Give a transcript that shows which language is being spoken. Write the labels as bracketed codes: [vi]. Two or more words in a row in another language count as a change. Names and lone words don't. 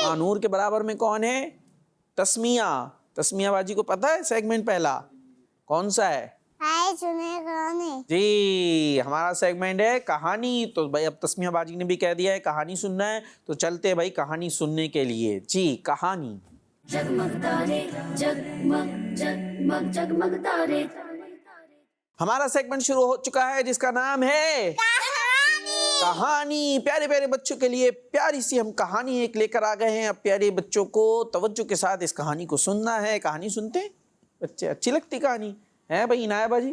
[ur] ہاں نور کے برابر میں کون ہے؟ تسمیہ. تسمیہ باجی کو پتہ ہے سیگمنٹ پہلا کون سا ہے؟ ہے سنے کہانی. جی ہمارا سیگمنٹ ہے کہانی. تو بھائی اب تسمیہ باجی نے بھی کہہ دیا ہے کہانی سننا ہے, تو چلتے بھائی کہانی سننے کے لیے. جی کہانی. جگمگ تارے جگمگ جگمگ جگمگ تارے. ہمارا سیگمنٹ شروع ہو چکا ہے جس کا نام ہے کہانی. پیارے پیارے بچوں کے لیے پیاری سی ہم کہانی ایک لے کر آ گئے ہیں. اب پیارے بچوں کو توجہ کے ساتھ اس کہانی کو سننا ہے. کہانی سنتے ہیں بچے؟ اچھی لگتی کہانی ہے بھائی عنایہ باجی؟